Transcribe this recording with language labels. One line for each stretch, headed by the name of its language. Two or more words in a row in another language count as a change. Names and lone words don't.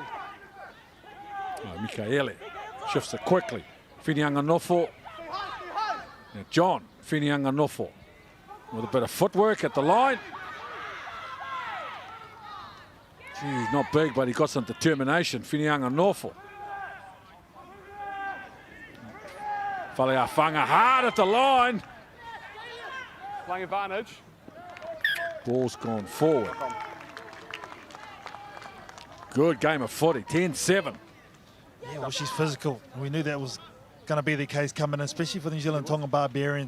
English: Mikaele shifts it quickly. Whinianga Nofo. Now John Whinianga Nofo with a bit of footwork at the line. He's not big, but he got some determination. Whinianga Nofo. Faleafanga hard at the line. Playing advantage. Ball's gone forward. Good game of footy, 10-7. Yeah, well, she's physical. We knew that was going to be the case coming in, especially for the New Zealand Tongan Barbarians.